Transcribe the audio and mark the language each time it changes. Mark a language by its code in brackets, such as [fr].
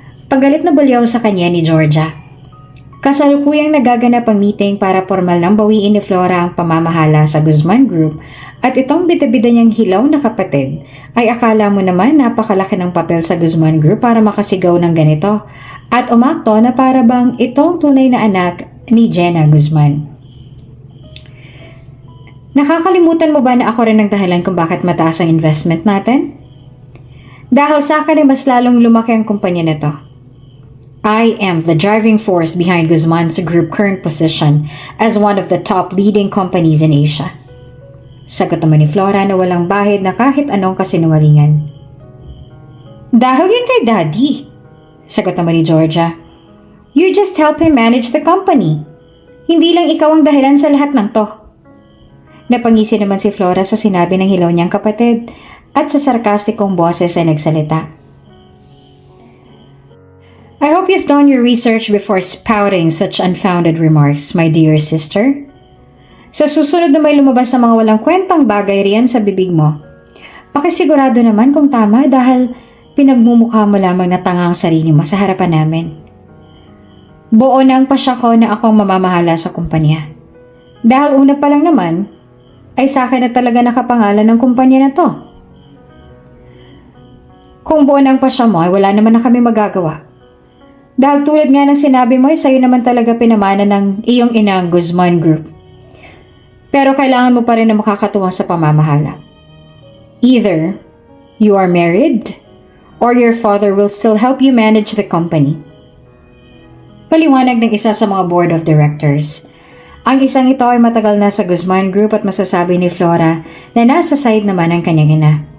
[tl] Pagalit na bulyaw sa kanya ni Georgia. Kasalukuyang nagaganap ang meeting para formal nang bawiin ni Flora ang pamamahala sa Guzman Group at itong bida-bida niyang hilaw na kapatid ay akala mo naman napakalaki ng papel sa Guzman Group para makasigaw ng ganito at umakto na para bang itong tunay na anak ni Jenna Guzman. Nakakalimutan mo ba na ako rin ang dahilan kung bakit mataas ang investment natin? Dahil sa akin ay mas lalong lumaki ang kumpanya na to. [en] I am the driving force behind Guzman's Group current position as one of the top leading companies in Asia. [tl] Sagot naman ni Flora na walang bahid na kahit anong kasinungalingan. Dahil yun kay Daddy. Sagot naman ni Georgia. [en] You just help him manage the company. [tl] Hindi lang ikaw ang dahilan sa lahat ng to. Napangisi naman si Flora sa sinabi ng hilaw niyang kapatid at sa sarkastikong boses ay nagsalita. [en] I hope you've done your research before spouting such unfounded remarks, my dear sister. [tl] Sa susunod na may lumabas sa mga walang kwentang bagay riyan sa bibig mo, pakisigurado naman kung tama dahil pinagmumukha mo lamang na tanga ang sarili mo sa harapan namin. Buo na ang pasya ko na akong mamamahala sa kumpanya. Dahil una pa lang naman, ay sa akin na talaga nakapangalan ng kumpanya na to. Kung buo na ang pasya mo ay wala naman na kami magagawa. Dahil tulad nga ng sinabi mo ay sa'yo naman talaga pinamana ng iyong ina ang Guzman Group. Pero kailangan mo pa rin na makakatuwang sa pamamahala. [en] Either you are married or your father will still help you manage the company. [tl] Paliwanag ng isa sa mga board of directors. Ang isang ito ay matagal na sa Guzman Group at masasabi ni Flora na nasa side naman ng kanyang ina.